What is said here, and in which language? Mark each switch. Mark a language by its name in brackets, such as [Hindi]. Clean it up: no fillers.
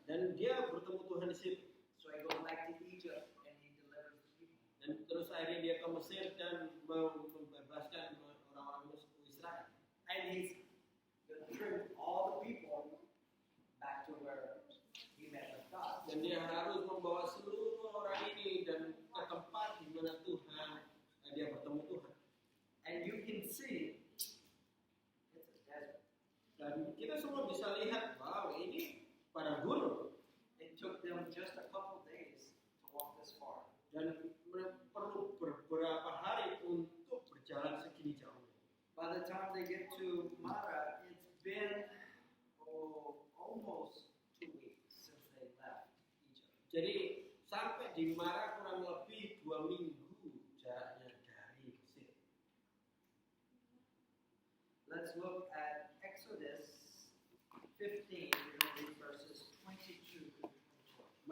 [Indonesian] Dan dia bertemu Tuhan di situ. [English] So he goes back to Egypt and he delivers the people. [Indonesian] Dan terus akhirnya dia ke Mesir dan membebaskan orang-orang Israel. [English] And he's going to bring all the people back to where he met with God. [Indonesian] Dan dia harus membawa seluruh orang ini dan ke tempat di mana dia bertemu Tuhan. [English] And you can see it's a desert. [Indonesian] Dan kita semua bisa lihat, wow, ini pada gunung. [English] It took them just a couple days to walk this far. [Indonesian] Dan perlu beberapa hari untuk berjalan segini jauh. [English] By the time they get to Mara, it's been almost 2 weeks since they left Egypt. [Indonesian] Jadi sampai di Mara kurang lebih 2 minggu jaraknya dari Mesir. [English] Let's look at Exodus 15, we're going to read verses 22 to 24.